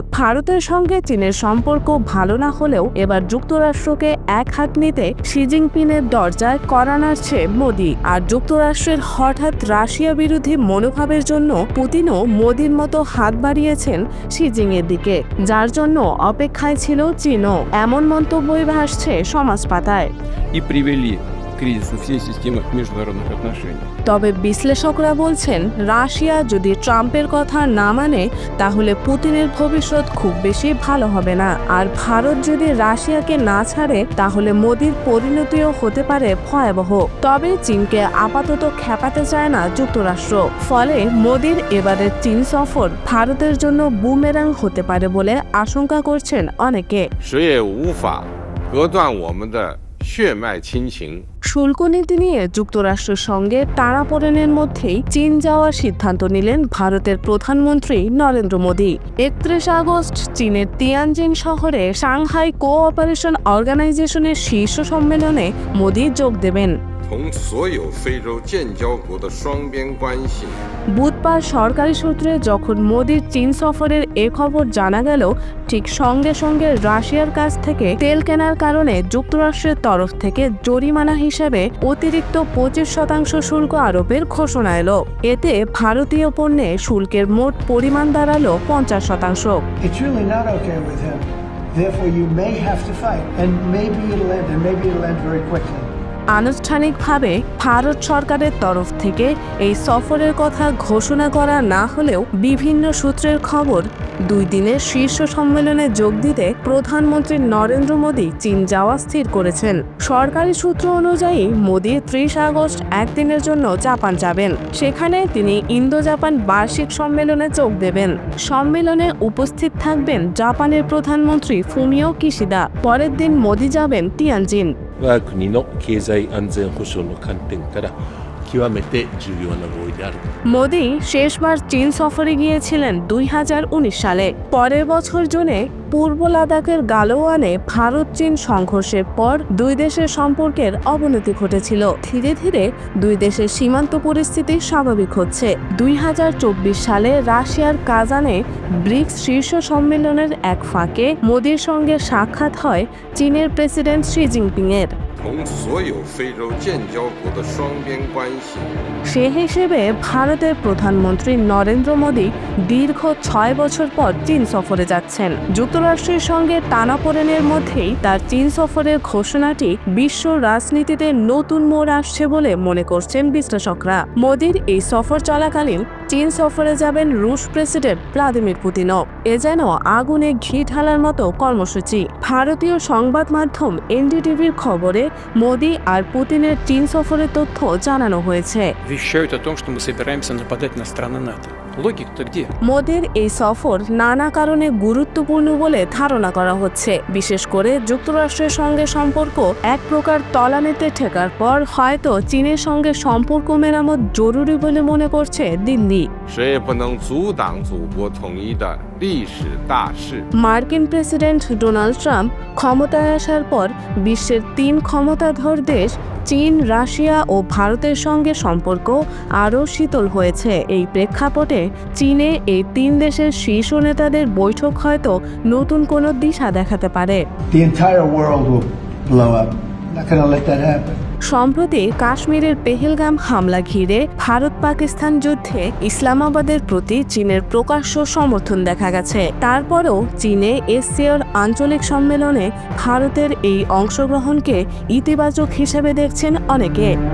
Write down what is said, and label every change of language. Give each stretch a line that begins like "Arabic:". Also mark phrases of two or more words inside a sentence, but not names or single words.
Bangla: ভারতের সঙ্গে চীনের সম্পর্ক ভালো না হলেও এবার যুক্তরাষ্ট্রকে এক হাত নিতে শি জিনপিংয়ের দরজায় কড়া নাড়ছে মোদি। আর যুক্তরাষ্ট্রের হঠাৎ রাশিয়া বিরোধী মনোভাবের জন্য পুতিনও মোদির মতো হাত বাড়িয়েছেন শি জিনপিংয়ের দিকে, যার জন্য অপেক্ষায় ছিল চীনও। এমন মন্তব্যই ভাসছে সমাজ পাতায়।
Russian: и привели к кризису всей системы международных отношений.
Bangla: তবে বিশ্লেষকরা বলছেন, রাশিয়া যদি ট্রাম্পের কথা না মানে তাহলে পুতিনের ভবিষ্যৎ খুব বেশি ভালো হবে না। আর ভারত যদি রাশিয়াকে না ছাড়ে তাহলে মোদির পরিণতিও হতে পারে ভয়াবহ। তবে চীনকে আপাতত খেপাতে চায় না যুক্তরাষ্ট্র। ফলে মোদির এবারের চীন সফর ভারতের জন্য বুমেরাং হতে পারে বলে আশঙ্কা করছেন অনেকে।
Chinese: 谁也无法隔断我们的血脉亲情。
Bangla: শুল্ক নীতি নিয়ে যুক্তরাষ্ট্রের সঙ্গে টানাপোড়েনের মধ্যেই চীন যাওয়ার সিদ্ধান্ত নিলেন ভারতের প্রধানমন্ত্রী নরেন্দ্র মোদী। 31 আগস্ট চীনের তিয়ানজিন শহরে সাংহাই কোঅপারেশন অর্গানাইজেশনের শীর্ষ সম্মেলনে মোদী যোগ দেবেন।
Chinese: 同所有非洲建交国的双边关系
Bangla: বুধবার সরকারি সূত্রে যখন মোদির চীন সফরের এ খবর জানা গেল, ঠিক সঙ্গে সঙ্গে রাশিয়ার কাছ থেকে তেল কেনার কারণে যুক্তরাষ্ট্রের তরফ থেকে জরিমানা হিসেবে অতিরিক্ত 25% শুল্ক আরোপের ঘোষণা এলো। এতে ভারতীয় পণ্যে শুল্কের মোট পরিমাণ দাঁড়ালো 50%।
English: It's really not okay with him. Therefore, you may have to fight, and maybe it'll end very quickly.
Bangla: আনুষ্ঠানিকভাবে ভারত সরকারের তরফ থেকে এই সফরের কথা ঘোষণা করা না হলেও বিভিন্ন সূত্রের খবর, 2 দিনের শীর্ষ সম্মেলনে যোগ দিতে প্রধানমন্ত্রী নরেন্দ্র মোদী চীন যাওয়া স্থির করেছেন। সরকারি সূত্র অনুযায়ী মোদী 30 আগস্ট একদিনের জন্য জাপান যাবেন। সেখানে তিনি ইন্দো জাপান বার্ষিক সম্মেলনে যোগ দেবেন। সম্মেলনে উপস্থিত থাকবেন জাপানের প্রধানমন্ত্রী ফুমিও কিশিদা। পরের দিন মোদী যাবেন তিয়ানজিন।
Japanese: 我が国の経済安全保障の観点から極めて重要な合意である。
Bangla: মোদী শেষবার চীন সফরে গিয়েছিলেন 2019 সালে। পরের বছর জুনে পূর্ব লাদাখের গালোয়ানে ভারত চীন সংঘর্ষের পর 2 দেশের সম্পর্কের অবনতি ঘটেছিল। ধীরে ধীরে 2 দেশের সীমান্ত পরিস্থিতি স্বাভাবিক হচ্ছে। 2024 সালে রাশিয়ার কাজানে ব্রিক্স শীর্ষ সম্মেলনের এক ফাঁকে মোদির সঙ্গে সাক্ষাৎ হয় চীনের প্রেসিডেন্ট শি জিনপিংয়ের।
Chinese: 同所有非洲建交国的双边关系
Bangla: সে হিসেবে ভারতের প্রধানমন্ত্রী নরেন্দ্র মোদী দীর্ঘ 6 বছর পর চীন সফরে যাচ্ছেন। যুক্তরাষ্ট্রের সঙ্গে টানাপোড়েনের মধ্যেই তার চীন সফরের ঘোষণাটি বিশ্ব রাজনীতিতে নতুন মোড় আসছে বলে মনে করছেন বিশ্লেষকরা। মোদীর এই সফর চলাকালীন চীন সফরে যাবেন রুশ প্রেসিডেন্ট ভ্লাদিমির পুতিনও। এ যেন আগুনে ঘি ঢালার মতো কর্মসূচি। ভারতীয় সংবাদ মাধ্যম এনডিটিভির খবরে মোদী আর পুতিনের চীন সফরের তথ্য জানানো হয়েছে।
Russian: Вещают о том, что мы собираемся нападать на страны НАТО. Логика-то где?
Bangla: মোদীর এই সফর নানা কারণে গুরুত্বপূর্ণ বলে ধারণা করা হচ্ছে। বিশেষ করে যুক্তরাষ্ট্রের সঙ্গে সম্পর্ক এক প্রকার তলানিতে ঠেকার পর হয়তো চীনের সঙ্গে সম্পর্ক মেরামত জরুরি বলে মনে করছে দিল্লি।
Chinese: 谁也不能阻挡祖国统一的历史大势。
Bangla: মার্কিন প্রেসিডেন্ট ডোনাল্ড ট্রাম্প ক্ষমতায় আসার পর বিশ্বের 3 ক্ষমতাধর দেশ চীন, রাশিয়া ও ভারতের সঙ্গে সম্পর্ক আরও শীতল হয়েছে। এই প্রেক্ষাপটে চীনে এই 3 দেশের শীর্ষ নেতাদের বৈঠক হয়তো নতুন কোনো দিশা দেখাতে পারে।
English: The entire world will blow up. Not going to let that happen.
Bangla: সম্প্রতি কাশ্মীরের পেহেলগাম হামলা ঘিরে ভারত পাকিস্তান যুদ্ধে ইসলামাবাদের প্রতি চীনের প্রকাশ্য সমর্থন দেখা গেছে। তারপরও চীনে এসসিওর আঞ্চলিক সম্মেলনে ভারতের এই অংশগ্রহণকে ইতিবাচক হিসেবে দেখছেন অনেকে।